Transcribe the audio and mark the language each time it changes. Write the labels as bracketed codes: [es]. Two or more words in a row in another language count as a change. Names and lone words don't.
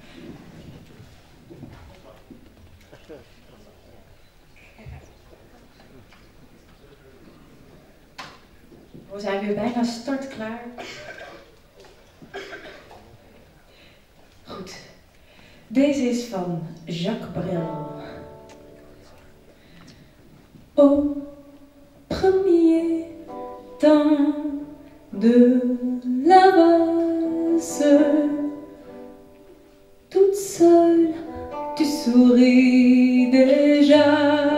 [nl] We zijn weer bijna startklaar. Goed. Deze is van Jacques Brel. [fr] Au premier temps de la valse, toute seule, tu souris déjà.